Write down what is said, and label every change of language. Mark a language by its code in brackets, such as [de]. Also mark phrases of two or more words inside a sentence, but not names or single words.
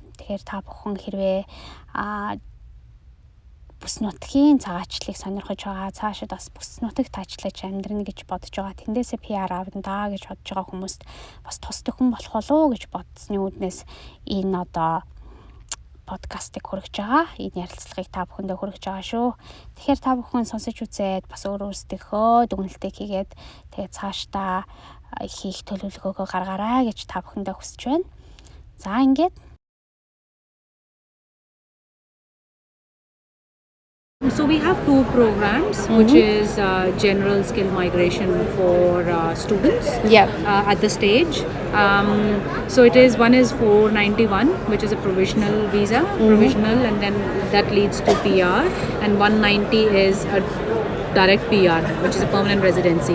[mn] Тэгэхээр та бүхэн хэрвээ бүс нутгийн цагаачлалыг сонирхож байгаа, цаашид бас бүс нутагт ажиллаж амьдрна гэж бодож байгаа, тэндээсээ PR авна даа гэж бодож байгаа хүмүүст бас тус төхөн болох болов уу гэж бодсны үүднээс энэ одоо подкастыг хүргэж байгаа. Энэ ярилцлагыг та бүхэндээ хүргэж байгаа шүү. Тэгэхээр та бүхэн сонсож үзээд бас өөрөөсдийнхөө дүгнэлтийг хийгээд тэгээд цаашдаа хийх төлөвлөгөөгөө гаргаарай гэж та бүхэндээ хүсэж байна. За ингээд [en] So we have two programs, which is general skill migration for students at the stage. So one is 491, which is a provisional visa, and then that leads to PR, and 190 is a direct PR, which is a permanent residency.